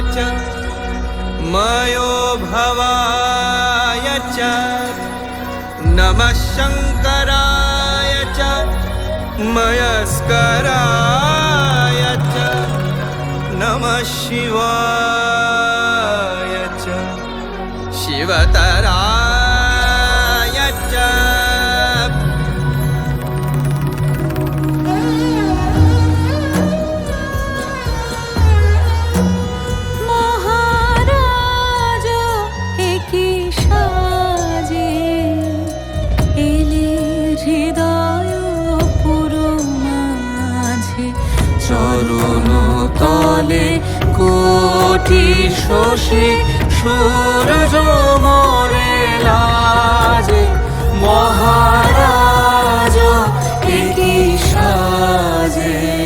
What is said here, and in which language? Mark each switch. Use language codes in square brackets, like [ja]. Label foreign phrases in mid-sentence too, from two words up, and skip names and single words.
[sa] च मयो भवाय च नमः शङ्कराय च मयस्कराय च नमः शिवाय च शिवतराय च [bn] মহারাজ একই সাজে এলে হৃদয় পুরো মাঝে চরণ তলে কোটি শশী সূরজ মোরে লাজে মহারাজ একই সাজে